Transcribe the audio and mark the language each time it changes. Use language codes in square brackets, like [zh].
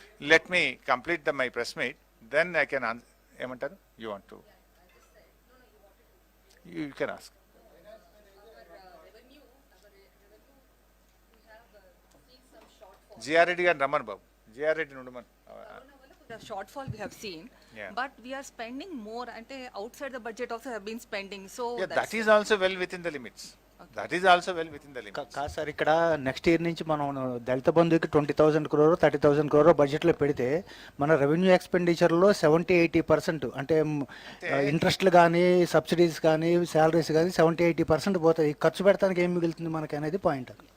[en] let me complete my press meet, then I can [te] ఏమంటారు [en] You want to you can ask. [te] GR Reddy గారు రమ్మను బాబు, GR Reddy నుండి మన [en] The shortfall we have seen, Yeah. but we are spending more, and outside the budget also have been spending. So that is also well within the limits. That is also well within the limits. [te] కాదు sir, ఇక్కడ next year నుంచి మనం దళిత బంధువుకి 20,000 crore 30,000 crore బడ్జెట్లో పెడితే మన revenue ఎక్స్పెండిచర్లో 70-80% అంటే ఇంట్రెస్ట్లు కానీ, subsidies కానీ, శాలరీస్ కానీ 70-80% పోతాయి. ఖర్చు పెడతానికి ఏం మిగులుతుంది మనకి అనేది పాయింట్.